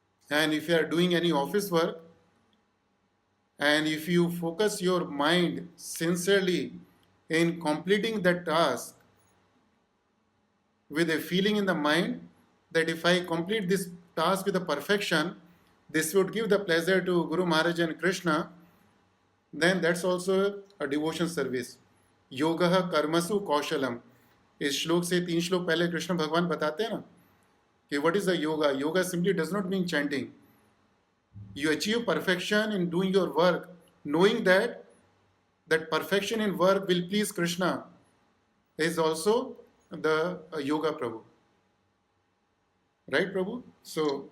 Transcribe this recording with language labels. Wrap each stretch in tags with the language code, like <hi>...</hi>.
<en>And if you are doing any office work, and if you focus your mind sincerely in completing that task with a feeling in the mind that if I complete this task with a perfection, this would give the pleasure to Guru Maharaj and Krishna, then that's also a devotion service.</en> <sa>Yogaha karmasu kaushalam.</sa> <hi>इस श्लोक से 3 श्लोक पहले कृष्ण भगवान बताते हैं ना कि</hi> <en>what is the yoga? Yoga simply does not mean chanting. You achieve perfection in doing your work, knowing that perfection in work will please Krishna is also the yoga, Prabhu. Right, Prabhu? So,</en>